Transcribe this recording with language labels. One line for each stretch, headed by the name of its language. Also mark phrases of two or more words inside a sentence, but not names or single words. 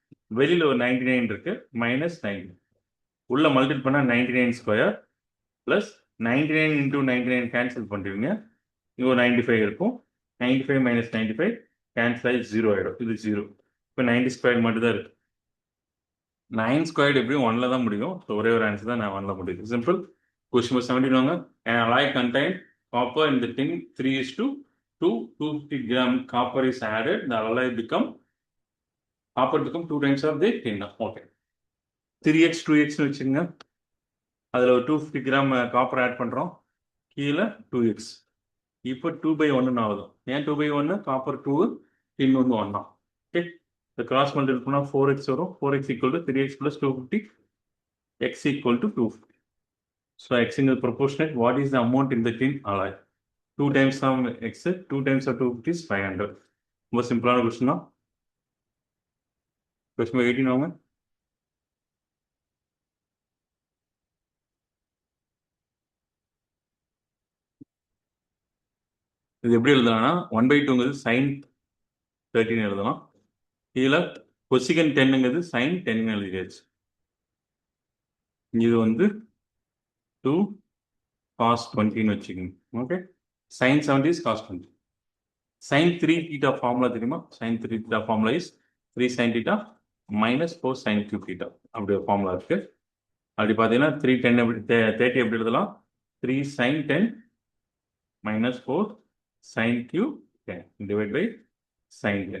Tamil: வெளியில் ஒரு 99 இருக்கு, -90 உள்ள மல்டிபிள் பண்ணால் 99
English: square plus
Tamil: 99 × 99 கேன்சல் பண்ணுறீங்க. இங்கே ஒரு 95 இருக்கும். 95 - 95 கேன்சல் ஆகி 0 ஆகிடும். இது 0. இப்போ 90 ஸ்கொயர் மட்டும் தான் இருக்கு. 9 ஸ்கொயர்டு எப்படியும் 1ல் தான் முடியும். ஸோ ஒரே ஒரு ஆன்சர் தான் நான் 1ல் முடியும். சிம்பிள்.
English: question number
Tamil: 17 வாங்க.
English: An alloy contain copper in the tin 3:2. 250 gram copper is added. The alloy copper become 2 times of the tin.
Tamil: Okay. 3x 2x வச்சுங்க. அதில் ஒரு 250 கிராம்
English: copper add
Tamil: பண்ணுறோம். கீழே 2x. இப்போ 2/1 ஆகுது. ஏன் 2/1? காப்பர் 2, tin வந்து 1 தான். ஓகே, இந்த
English: cross multiple
Tamil: பண்ணால் 4x வரும்.
English: 4x equal to 3x + 250, x equal to 250. So x is proportionate. What is the amount in the tin alloy? 2 times of x, 2 times of 250 is 500.
Tamil: ரொம்ப சிம்பிளான கொஸ்டின் தான். கொஸ்டின் 18 வாங்க. இது எப்படி எழுதலாம்னா 1/2ங்கிறது sin 13 எழுதலாம். இதில் கொசிகன் 10ங்கிறது sin 10 எழுதியாச்சு. இது வந்து 2 cos 20ன்னு வச்சுக்கோங்க. ஓகே,
English: sin 70 is cos 20.
Tamil: sin 3θ ஃபார்முலா தெரியுமா?
English: sin 3θ formula is 3 sin θ - 4 sin cube θ.
Tamil: அப்படி ஒரு ஃபார்முலா இருக்கு. அப்படி பார்த்தீங்கன்னா 310 எப்படி 30 எப்படி எழுதலாம்?
English: 3 sin 10 - 4 sin cube 10 divide by sin 10.